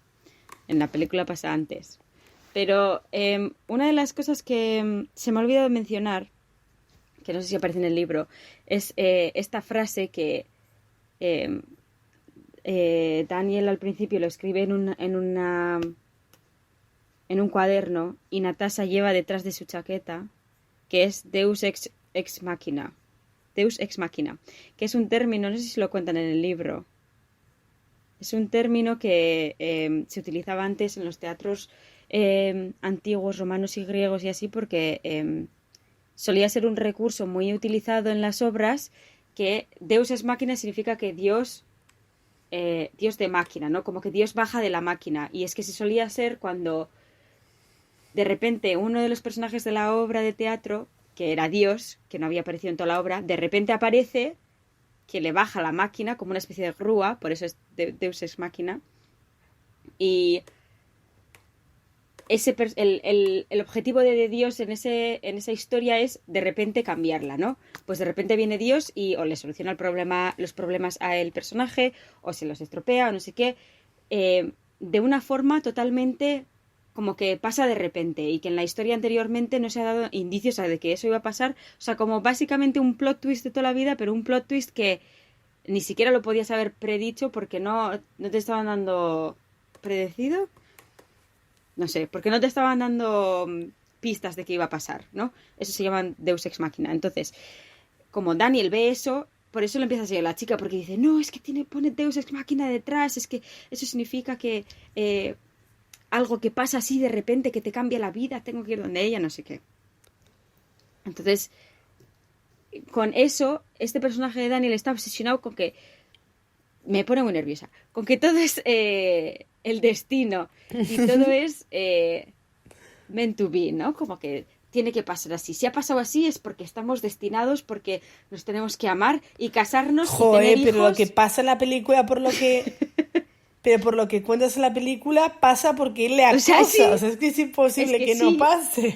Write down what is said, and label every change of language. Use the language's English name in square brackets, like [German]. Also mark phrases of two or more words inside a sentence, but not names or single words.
[Spanish] En la película pasa antes. Pero una de las cosas que se me ha olvidado mencionar, que no sé si aparece en el libro, es esta frase que Daniel al principio lo escribe en un cuaderno y Natasha lleva detrás de su chaqueta, que es [Latin] Deus ex machina. Deus ex machina, [Spanish] que es un término, no sé si lo cuentan en el libro, es un término que se utilizaba antes en los teatros antiguos, romanos y griegos y así, porque solía ser un recurso muy utilizado en las obras, que [Latin] Deus ex machina [Spanish] significa que Dios de máquina, ¿no? Como que Dios baja de la máquina, y es que se solía ser cuando de repente uno de los personajes de la obra de teatro, que era Dios, que no había aparecido en toda la obra, de repente aparece, que le baja la máquina como una especie de grúa, por eso es [Latin] Deus ex machina, [Spanish] y el objetivo de Dios en esa historia es de repente cambiarla, ¿no? Pues de repente viene Dios y o le soluciona los problemas al personaje, o se los estropea, o no sé qué, de una forma totalmente como que pasa de repente, y que en la historia anteriormente no se ha dado indicios de que eso iba a pasar. O sea, como básicamente un [English] plot twist [Spanish] de toda la vida, pero un [English] plot twist [Spanish] que ni siquiera lo podías haber predicho porque no te estaban dando predecido. No sé, porque no te estaban dando pistas de que iba a pasar, ¿no? Eso se llama [Latin] Deus ex machina. [Spanish] Entonces, como Daniel ve eso, por eso le empieza a seguir la chica, porque dice, no, es que pone [Latin] Deus ex machina [Spanish] detrás, es que eso significa que algo que pasa así de repente, que te cambia la vida, tengo que ir donde ella, no sé qué. Entonces, con eso, este personaje de Daniel está obsesionado con que, me pone muy nerviosa, con que todo es el destino y todo es [English] meant to be, [Spanish] ¿no? Como que tiene que pasar así. Si ha pasado así es porque estamos destinados, porque nos tenemos que amar y casarnos y tener hijos. Pero lo que pasa en la película, pero por lo que cuentas en la película, pasa porque él le acosa. Sí, o sea, es que es imposible que no pase.